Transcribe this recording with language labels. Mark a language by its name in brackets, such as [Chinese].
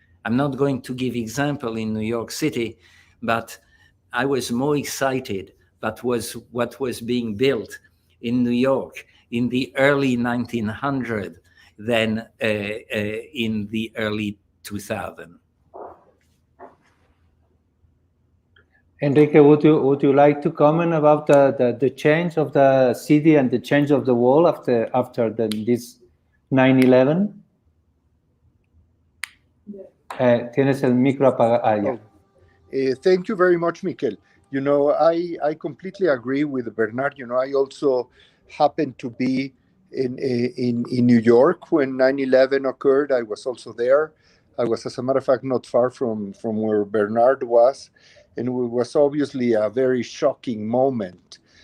[English] I'm not going to give example in New York City, but I was more excited about what was being built in New York in the early 1900s than in the early 2000s. Enrique, would you like to comment about the change of the city and the change of the wall after this 9/11? [Spanish] Tienes el micro apagado. [English] Thank you very much, Miquel. You know, I completely agree with Bernard. You know, I also happen to be in New York when 9/11 occurred. I was also there. I was, as a matter of fact, not far from where Bernard was, and it was obviously a very shocking moment.